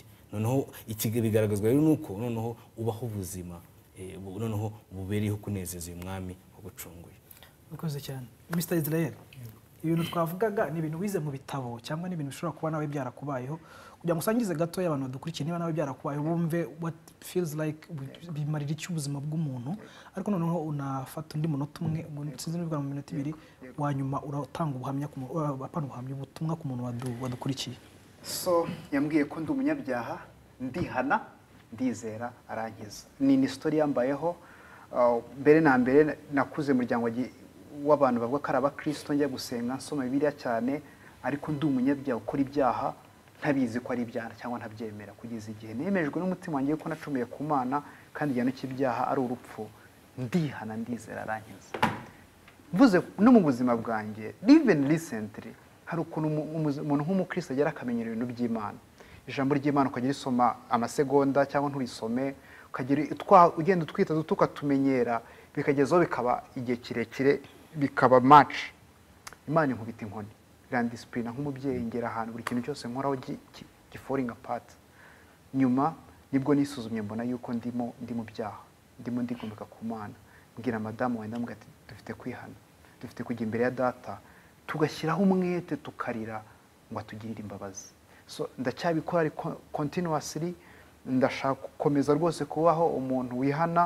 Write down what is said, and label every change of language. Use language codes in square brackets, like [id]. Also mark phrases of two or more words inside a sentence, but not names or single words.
[rw] Noneho ikige bigaragazwa rero nuko noneho ubaho ubuzima noneho bubereyeho kunezeza uyu mwami wagucunguye. Ukoze cyane Mr. Israel. Ibintu twavugaga ni ibintu wize mu bitabo cyangwa ni ibintu bishobora kuba nawe byarakubayeho kugira ngo usangize gato y'abantu badukurikiye niba nawe byarakubayeho bumve [en] what feels like [rw] bimarira cy'ubuzima bw'umuntu ariko noneho unafata undi munota umwe sinzi n'ubwa mu minota 2 wanyuma uratanga ubuhamya ubutumwa ku muntu wadukurikiye. So yambwiye ko ndi umunyabyaha ndihana ndizera arankiza. Ni story yambayeho mbere na mbere nakuze mu muryango w'abantu bavuga ko ari abakristo njya gusenga nsoma Bibiliya cyane ariko ndi umunyabyaha ukora ibyaha ntabizi ko ari ibyaha cyangwa ntabyemera, kugeza igihe nemejwe n'umutima wanjye ko nacumuye ku Mana kandi igihano cy'ibyaha ari urupfu, ndihana ndizera arankiza. Mvuze no mu buzima bwanjye [en] even recently [rw] hari ukuntu umuntu nk'umukristo agera akamenyera ibintu by'Imana, ijambo ry'Imana ukagira isoma amasegonda cyangwa nturisome, ukagira ugenda utwita tukatumenyera, bikagezaho bikaba igihe kirekire, bikaba match. Imana inkubita inkoni, irandisipurina nk'umubyeyi, ngera ahantu buri kintu cyose nkoraho [en] falling apart. [rw] Nyuma nibwo nisuzumye mbona yuko ndi mu byaha, ndimo ndigomeka ku Mana. Mbwira madamu wenda mbwira ati dufite kwihana, dufite kujya imbere ya data tugashyiraho umwete tukarira ngo atugirire imbabazi. So ndacyabikora ari continuously, ndashaka gukomeza rwose kubaho umuntu wihana.